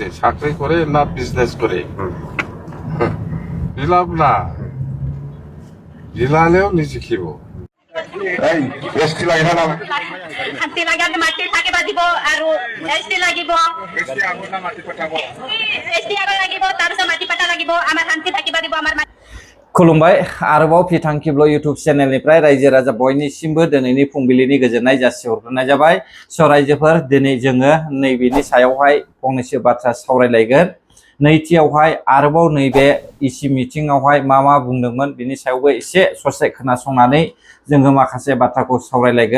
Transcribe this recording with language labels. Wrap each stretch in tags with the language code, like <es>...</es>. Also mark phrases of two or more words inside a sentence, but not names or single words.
<as>চাকৰি কৰে না বিজনেছ কৰে? বিলাপ না, বিলালেও নিজিকিব। শান্তি লাগে মাটি থাকিব দিব আৰু এসটি লাগিব, এসটি লাগিব, তাৰপিছত মাটি পাটা লাগিব, আমাৰ শান্তি থাকিব দিব। আমাৰ</as> <brx>खुलुमबाय आरोबाव फिथांखिब्ल इउटुब चेनेलनिफ्राय रायजो राजा बयनिसिमबो दिनैनि फुंबिलिनि गोजोननाय जासिहरग्रोनाय जाबाय। स' रायजोफोर दिनै जोङो नैबेनि सायावहाय फंनैसो बाथ्रा सावरायलायगोन। नैथियावहाय आरोबाव नैबे इसि मिटिंआवहाय मा बुंदोंमोन बिनि सायावबो एसे ससे खोनासंनानै जोङो माखासे बाथ्राखौ सावरायलायगोन।</brx>